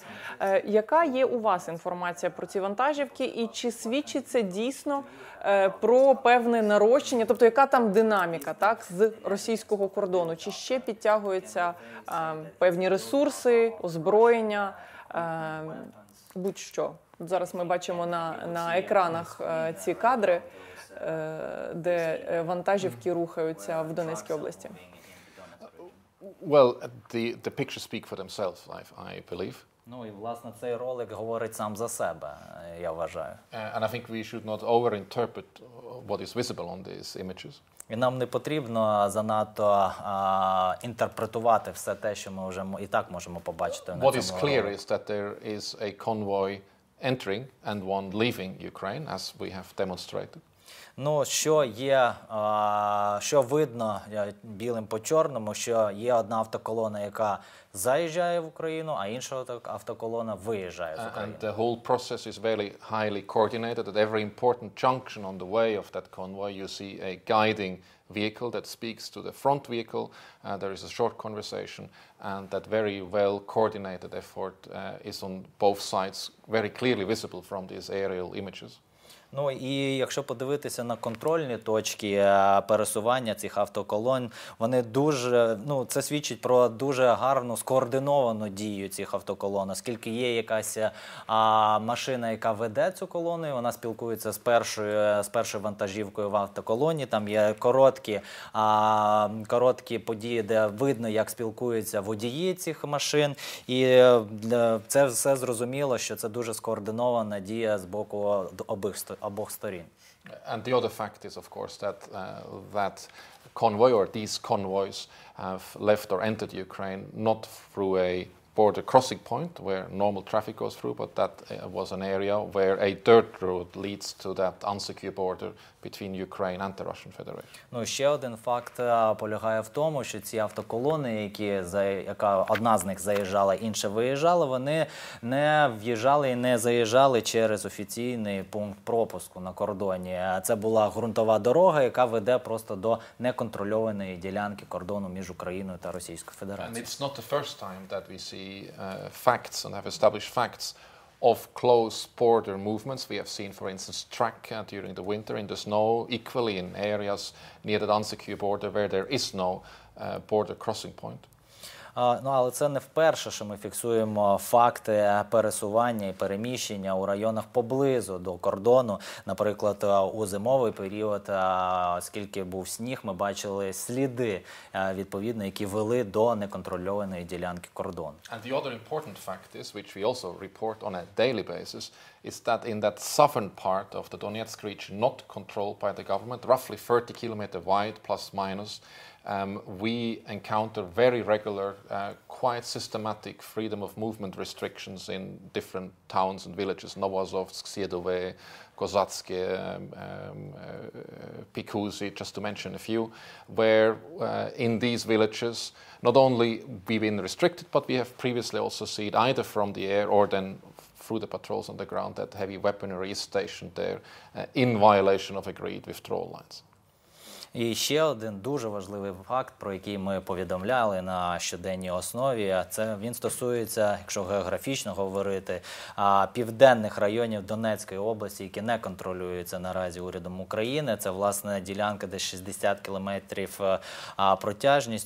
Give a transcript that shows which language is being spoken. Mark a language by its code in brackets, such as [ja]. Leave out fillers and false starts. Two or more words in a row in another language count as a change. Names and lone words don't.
[uk] Яка є у вас інформація про ці вантажівки і чи свідчить це дійсно про певне нарощення, тобто яка там динаміка, так, з російського кордону? Чи ще підтягуються певні ресурси, озброєння, будь-що? Зараз ми бачимо на екранах ці кадри, де вантажівки рухаються в Донецькій області. [en] Well, the pictures speak for themselves, I believe. [uk] Ну і, власне, цей ролик говорить сам за себе, я вважаю. [en] And I think we should not overinterpret what is visible on these images. [uk] І нам не потрібно занадто інтерпретувати все те, що ми вже і так можемо побачити на цьому [en] What is clear is that there is a convoy entering and one leaving Ukraine, as we have demonstrated. [uk] Ну, що видно білим по чорному, що є одна автоколона, яка заїжджає в Україну, а інша автоколона виїжджає з України. [en] And the whole process is very highly coordinated. At every important junction on the way of that convoy, you see a guiding vehicle that speaks to the front vehicle. There is a short conversation, and that very well coordinated effort is on both sides, very clearly visible from these aerial images. [uk] Ну і якщо подивитися на контрольні точки пересування цих автоколон, вони дуже, ну це свідчить про дуже гарну скоординовану дію цих автоколон, оскільки є якась машина, яка веде цю колону, і вона спілкується з першою вантажівкою в автоколоні, там є короткі події, де видно, як спілкуються водії цих машин, і це все зрозуміло, що це дуже скоординована дія з боку обох сторін. [en] And the other fact is, of course, that that convoy or these convoys have left or entered Ukraine not through a border crossing point where normal traffic goes through, but that was an area where a dirt road leads to that unsecure border between Ukraine and the Russian Federation. [uk] Ну, ще один факт полягає в тому, що ці автоколони, яка одна з них заїжджала, інша виїжджала, вони не в'їжджали і не заїжджали через офіційний пункт пропуску на кордоні. Це була ґрунтова дорога, яка веде просто до неконтрольованої ділянки кордону між Україною та Російською Федерацією. [en] And it's not the first time that we see facts and have established facts of close border movements. We have seen, for instance, track during the winter in the snow, equally in areas near the unsecure border where there is no border crossing point. [uk] Ну, але це не вперше, що ми фіксуємо факти пересування і переміщення у районах поблизу до кордону. Наприклад, у зимовий період, оскільки був сніг, ми бачили сліди, відповідно, які вели до неконтрольованої ділянки кордону. [en] And the other important fact is, which we also report on a daily basis, is that in that southern part of the Donetsk region, not controlled by the government, roughly 30 kilometers wide, plus minus, we encounter very regular, quite systematic freedom of movement restrictions in different towns and villages, Novozovsk, Siedove, Kozatske, Pikuzi, just to mention a few, where in these villages, not only we've been restricted, but we have previously also seen either from the air or then through the patrols on the ground that heavy weaponry is stationed there in violation of agreed withdrawal lines. [uk] І ще один дуже важливий факт, про який ми повідомляли на щоденній основі, це він стосується, якщо географічно говорити, південних районів Донецької області, які не контролюються наразі урядом України. Це, власне, ділянка десь 60 кілометрів протяжністю.